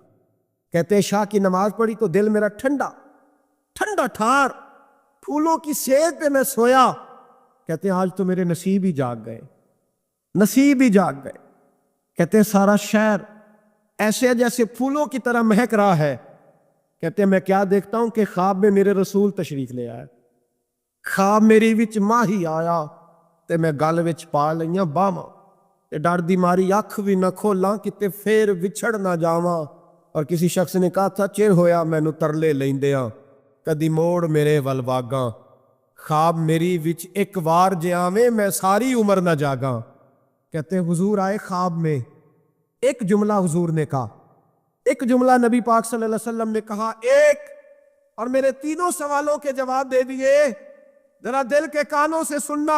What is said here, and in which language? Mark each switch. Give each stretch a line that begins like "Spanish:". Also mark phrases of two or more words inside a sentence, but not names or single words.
Urdu: کہتے ہیں شاہ کی نماز پڑھی تو دل میرا ٹھنڈا ٹھنڈا ٹھار، پھولوں کی سیج پہ میں سویا۔ کہتے ہیں آج تو میرے نصیب ہی جاگ گئے، نصیب ہی جاگ گئے۔ کہتے ہیں سارا شہر ایسے جیسے پھولوں کی طرح مہک رہا ہے۔ کہتے ہیں میں کیا دیکھتا ہوں کہ خواب میں میرے رسول تشریف لے آیا،
Punjabi: خواب میری وچ ماہی آیا تے میں گل وچ پا لئیاں باواں تے ڈر دی ماری اکھ بھی نہ کھولاں کتے پھر وچھڑ نہ جاواں۔
Urdu: اور کسی شخص نے کہا تھا
Punjabi: چر ہویا مینوں ترلے لیندیاں کدی موڑ میرے ول واگاں، خواب میری وچ ایک وار جے آویں میں ساری عمر نہ جاگاں۔
Urdu: کہتے ہیں حضور آئے خواب میں، ایک جملہ حضور نے کہا، ایک جملہ نبی پاک
Arabic: صلی اللہ علیہ وسلم
Urdu: نے کہا ایک، اور میرے 3 سوالوں کے جواب دے دیے، ذرا دل کے کانوں سے سننا۔